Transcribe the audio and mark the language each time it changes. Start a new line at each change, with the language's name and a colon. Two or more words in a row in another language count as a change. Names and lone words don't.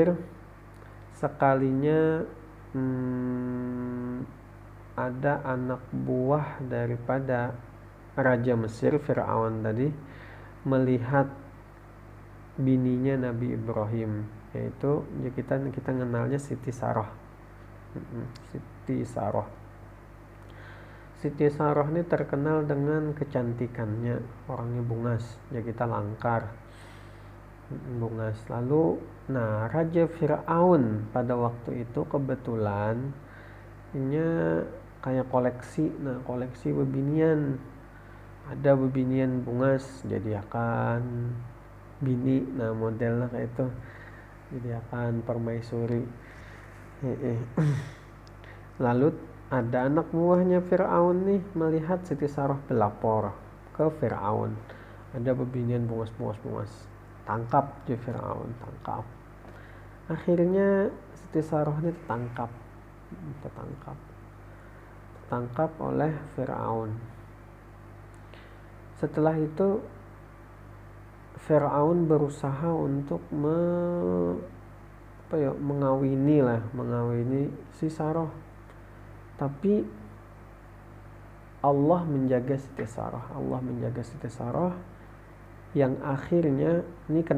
Indonesian: Sekalinya ada anak buah daripada Raja Mesir, Fir'aun tadi, melihat bininya Nabi Ibrahim, yaitu ya kita kenalnya Siti Sarah. Siti Sarah ini terkenal dengan kecantikannya,
Banjar: orangnya bungas, ya kita langkar, bungas.
Indonesian: Lalu, Raja Fir'aun pada waktu itu kebetulan kayak koleksi bebinian.
Banjar: Ada bebinian bungas, jadi akan bini, modelnya kayak itu, jadi akan permaisuri.
Indonesian: Lalu ada anak buahnya Fir'aun nih melihat Siti Sarah berlapor ke Fir'aun,
Banjar: ada bebinian bungas. Tangkap je Fir'aun, tangkap.
Indonesian: Akhirnya Siti Sarah ini tertangkap oleh Fir'aun. Setelah itu Fir'aun berusaha untuk mengawini si Sarah, tapi Allah menjaga Siti Sarah yang akhirnya ini kena